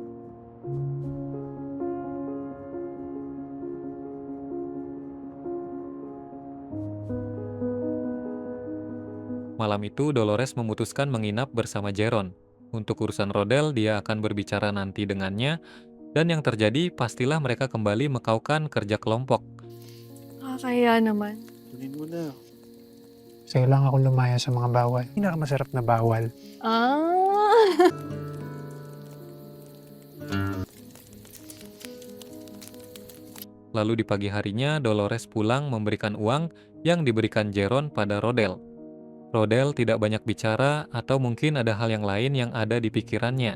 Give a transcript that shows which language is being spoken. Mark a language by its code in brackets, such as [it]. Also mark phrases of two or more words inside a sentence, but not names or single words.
[id] Malam itu, Dolores memutuskan menginap bersama Jeron. Untuk urusan Rodel, dia akan berbicara nanti dengannya, dan yang terjadi pastilah mereka kembali mekaukan kerja kelompok. [tl] Nakakaya naman. Kunin mo na. Sa'yo lang ako lumaya sa mga bawal. Pinakamasarap na bawal. Ah! [id] Lalu di pagi harinya, Dolores pulang memberikan uang yang diberikan Jeron pada Rodel. Rodel tidak banyak bicara atau mungkin ada hal yang lain yang ada di pikirannya.